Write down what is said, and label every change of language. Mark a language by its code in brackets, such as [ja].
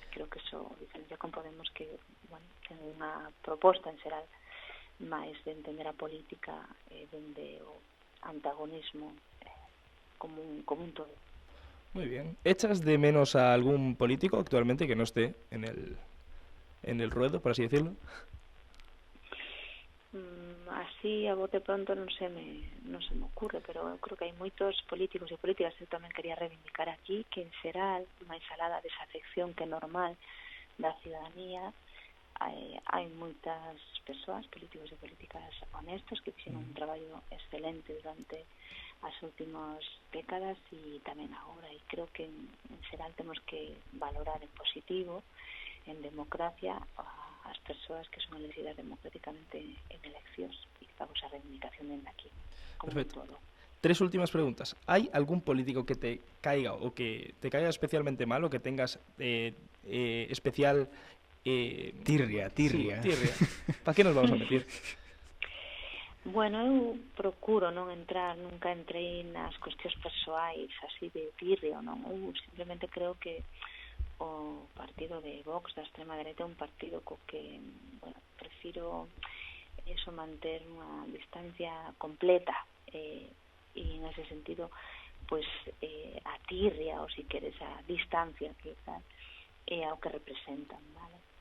[gl] Creo que eso diferencia con Podemos, que, bueno, ten unha proposta en xeral máis de entender a política dende o antagonismo como un todo. [es] Muy bien. ¿Echas de menos a algún político actualmente que no esté en el ruedo, por así decirlo? [gl] Así a bote pronto non se me ocurre, pero eu creo que hai moitos políticos e políticas. Eu tamén quería reivindicar aquí que en xeral, máis alá da desafección que é normal da ciudadanía, hai moitas persoas, políticos e políticas honestos, que fixeron un traballo excelente durante as últimas décadas e tamén agora, e creo que en xeral temos que valorar en positivo, en democracia, as persoas que son elegidas democráticamente en eleccións, e vamos a reivindicación dende aquí, como Perfecto. todo. [es] 3 últimas preguntas. ¿Hay algún político que te caiga o que te caiga especialmente mal o que tengas especial... Tirria. Sí, tirria. ¿Para qué nos vamos a meter? [gl] Bueno, eu procuro non entrar, nunca entrei nas cuestións persoais así de tirria, non? Eu simplemente creo que o partido de Vox da extrema dereita é un partido co que, bueno, prefiro eso, manter unha distancia completa, e en ese sentido, pues a tirria, ou si queres a distancia que tal, é ao que representan, vale?